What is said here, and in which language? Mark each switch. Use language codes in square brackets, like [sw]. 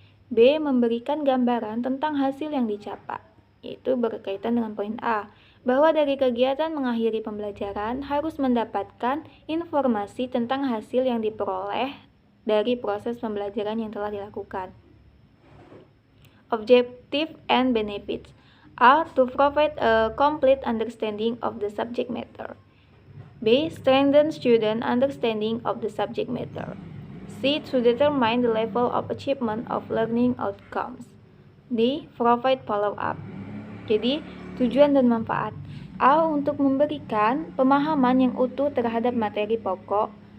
[id] B, memberikan gambaran tentang hasil yang dicapai, yaitu berkaitan dengan poin A, bahwa dari kegiatan mengakhiri pembelajaran harus mendapatkan informasi tentang hasil yang diperoleh dari proses pembelajaran yang telah dilakukan. [en] Objective and benefits. A, to provide a complete understanding of the subject matter. B, strengthen student understanding of the subject matter. C, to determine the level of achievement of learning outcomes. D, provide follow-up. [id] Jadi, tujuan dan manfaat. A, untuk memberikan pemahaman yang utuh terhadap materi pokok.